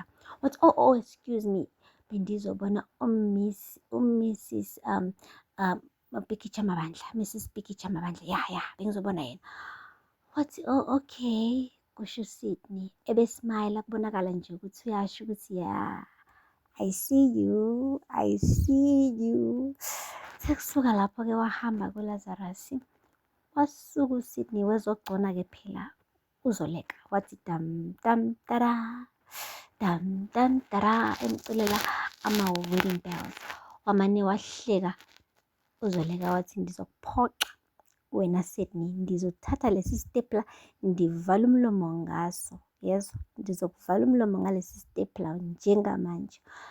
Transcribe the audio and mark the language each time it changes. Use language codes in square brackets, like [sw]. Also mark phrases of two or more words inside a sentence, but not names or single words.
[zu] Wathi [en] oh excuse me, [zu] bendizobona uMrs Bikicha Mabandla, Mrs Bikicha Mabandla, ya bengizobona yena. Wathi okay, kusho uSydney ebesmile, kubonakala nje ukuthi uyasho ukuthi ya, [en] I see you. [zu] Sekusuka lapho-ke wahamba kuLazarus, wasuka uSydney wezogcona-ke phela uZoleka wathi dam dam tara dam dam tara emculela ama- [en] wedding bells. [zu] Wamane wahleka uZoleka wathi ngizokuphoxa wena Sydney, ngizothatha lesi stapler ndivala umlomo ngaso, yezwa, ndizokuvala umlomo ngalesi stapler njengamanje.